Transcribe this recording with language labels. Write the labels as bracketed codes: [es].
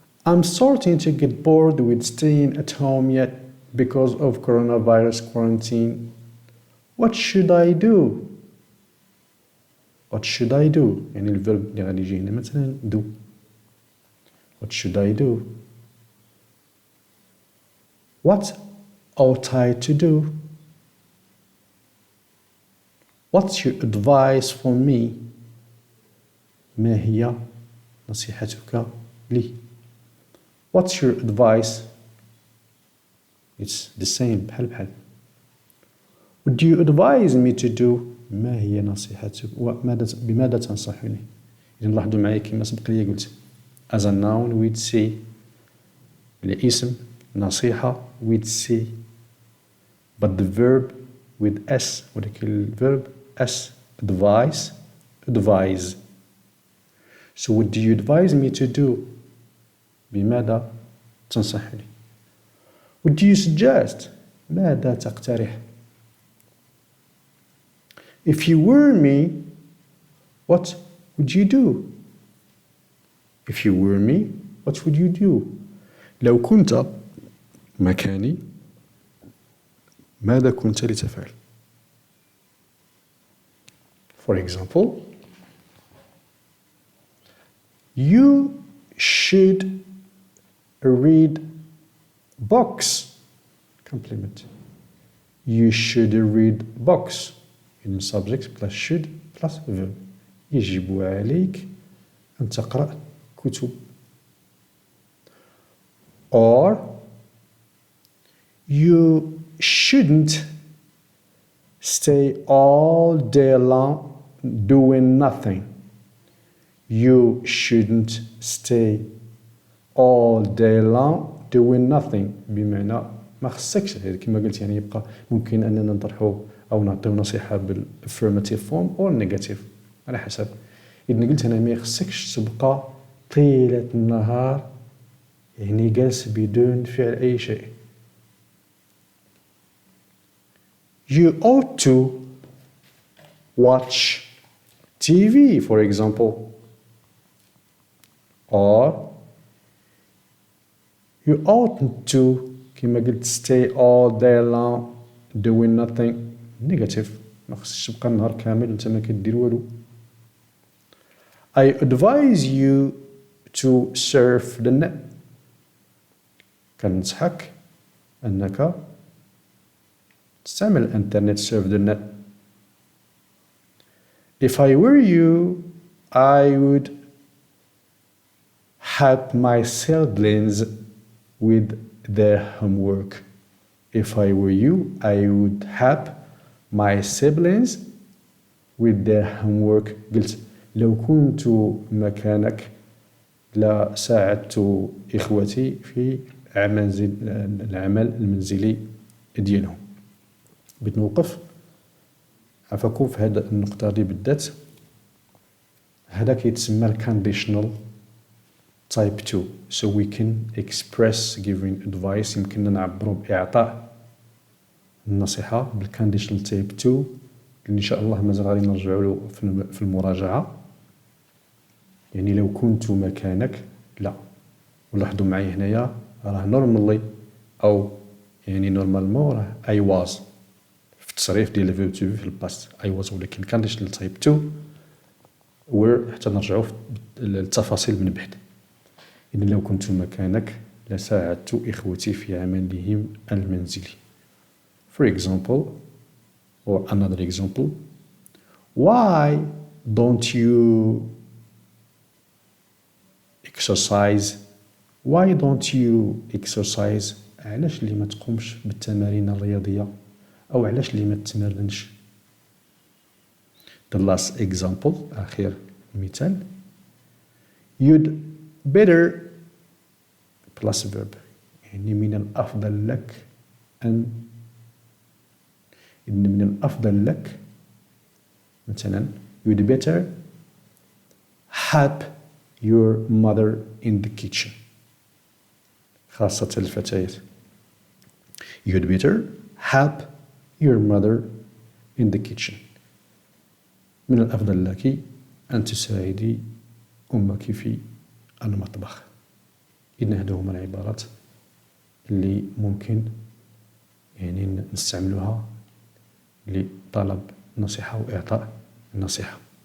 [en] I'm starting to get bored with staying at home yet because of coronavirus quarantine. What should I do? What should I do? [ar] يعني الفيرب اللي غادي يجي هنا مثلا do. [en] What should I do? What ought I to do? What's your advice for me? [ar] ما هي نصيحتك لي؟ [en] What's your advice? It's the same [ar] بحال بحال. [en] Would you advise me to do? [ar] ما هي نصيحتك؟ بماذا تنصحني؟ إذن لاحظوا معايا كما سبق لي قلت [en] as a noun we'd say [ar] الاسم نصيحة [en] we'd say but the verb with s [ar] ولكن الverb s advise advise. [en] So what do you advise me to do? [ar] بماذا تنصحني؟ [en] What do you suggest? [ar] ماذا تقترح؟ [en] If you were me, what would you do? If you were me, what would you do? [ar] لو كنت مكاني ماذا كنت لتفعل؟ [en] For example, you should read books. Complement. You should read books. In subject plus should plus verb. [ar] يجب عليك أن تقرأ كتب. [en] Or you shouldn't stay all day long doing nothing. You shouldn't stay all day long doing nothing. [ar] بمعنى ما خصكش غير كما قلت يعني يبقى ممكن أننا نطرحوا أو نعطيو نصيحة بالaffirmative form أو negative على حسب. إذا قلت أنا ما خصكش تبقى طيلة النهار يعني جالس بدون فعل أي شيء. [en] You ought to watch TV, for example. Or you oughtn't to [ar] كما قلت [en] stay all day long doing nothing. [ar] Negative. ما خصكش تبقى النهار كامل وانت ما كدير والو. [en] I advise you to surf the net. [ar] كنصحك أنك تستعمل الانترنت [en] surf the net. If I were you, I would help my siblings with their homework. If I were you, I would help my siblings with their homework. [ar] قلت لو كنت مكانك لساعدت إخوتي في العمل المنزلي ديالهم. بغيت نوقف عفاكم في هذه النقطة دي بالذات. هذا كيتسمى الكونديشنال type 2. [en] So we can express giving advice. [ar] يمكننا نعبروا بإعطاء النصيحة بالconditional type 2 اللي إن شاء الله مازال غادي نرجعوا له في المراجعة. يعني لو كنت مكانك لا. ولاحظوا معي هنايا راه normally أو يعني normalement راه [en] I was [ar] في التصريف ديال الفيرب تو في الباست I was. ولكن conditional type 2 حتى نرجعوا للتفاصيل من بعد. إن لو كنت مكانك لساعدت إخوتي في عملهم المنزلي. [en] For example, or another example, why don't you exercise? Why don't you exercise? [ar] علاش اللي ما تقومش بالتمارين الرياضية أو علاش اللي ما تتمرنش. [en] The last example, [ar] آخر مثال, [en] you'd better plus verb. [ar] يعني من الأفضل لك أن إن من الأفضل لك مثلا [en] you'd better help your mother in the kitchen. [ar] خاصة الفتيات. [en] You'd better help your mother in the kitchen. [ar] من الأفضل لك أن تساعدي أمك في المطبخ. إن هذه هما العبارات اللي ممكن يعني نستعملوها لطلب النصيحة وإعطاء النصيحة.